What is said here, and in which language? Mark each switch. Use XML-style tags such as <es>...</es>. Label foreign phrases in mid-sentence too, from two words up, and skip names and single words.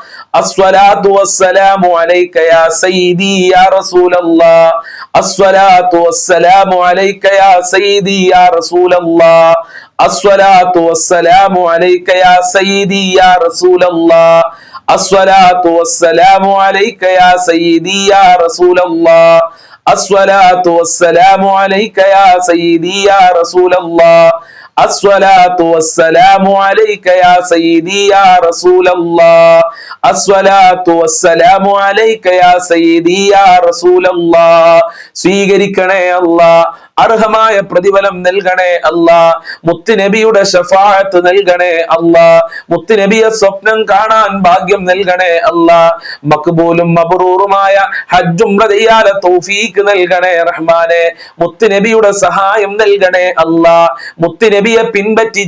<ar>الصلاة والسلام عليك يا سيدي يا رسول الله الصلاة والسلام عليك يا سيدي يا رسول الله الصلاة والسلام عليك يا سيدي يا رسول الله الصلاة والسلام عليك يا سيدي يا رسول الله الصلاة والسلام عليك يا سيدي يا رسول الله الصلاة والسلام عليك يا سيدي يا رسول الله الصلاة والسلام عليك يا سيدي يا رسول الله</ar> <ml>സ്വീകരിക്കണേ അല്ലാഹ് അർഹമായ പ്രതിഫലം നൽകണേ അല്ലാഹ് മുത്തുനബിയുടെ ശഫാഅത്ത് നൽകണേ അല്ലാഹ് മുത്തുനബിയെ സ്വപ്നം കാണാൻ ഭാഗ്യം നൽകണേ അല്ലാഹ് മഖ്ബൂലും മബ്റൂറുമായ ഹജ്ജും ഉംറ ചെയ്യാൻ തൗഫീഖ് നൽകണേ റഹ്മാനെ മുത്തുനബിയുടെ സഹായം നൽകണേ അല്ലാഹ് മുത്തുനബിയെ പിൻപറ്റി</ml>